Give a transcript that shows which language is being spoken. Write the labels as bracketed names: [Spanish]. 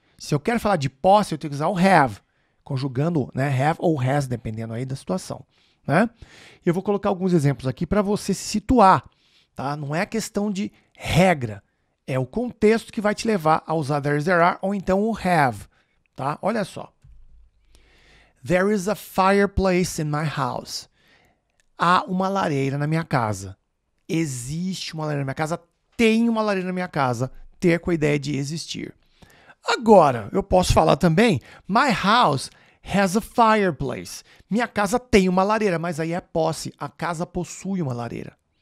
[Portuguese] Se eu quero falar de posse, eu tenho que usar o have. Conjugando, né, have ou has, dependendo aí da situação. Né? Eu vou colocar alguns exemplos aqui para você se situar. Tá? Não é questão de regra. É o contexto que vai te levar a usar there is, there are ou então o have. Tá? Olha só. [English] There is a fireplace in my house. [Portuguese] Há uma lareira na minha casa. Existe uma lareira na minha casa. Tem uma lareira na minha casa. Ter com a ideia de existir. Agora, eu posso falar também, [English] my house has a fireplace. [Portuguese] Minha casa tem uma lareira, mas aí é posse. A casa possui uma lareira.